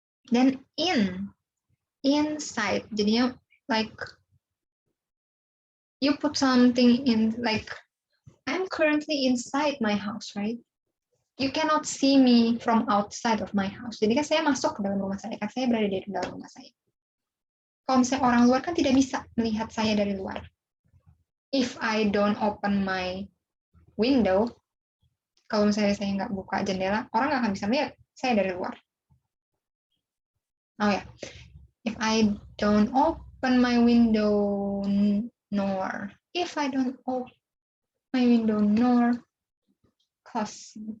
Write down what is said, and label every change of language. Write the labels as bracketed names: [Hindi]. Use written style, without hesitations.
[English] Then inside, jadinya like you put something in, like I'm currently inside my house, right? You cannot see me from outside of my house. [Indonesian] Jadi kan saya masuk ke dalam rumah saya, kan saya berada di dalam rumah saya. Kalau misalnya orang luar kan tidak bisa melihat saya dari luar. [English] If I don't open my window, [Indonesian] kalau misalnya saya nggak buka jendela, orang nggak akan bisa melihat saya dari luar. [English] Oh ya, if I don't open my window, nor if I don't open my window, nor close.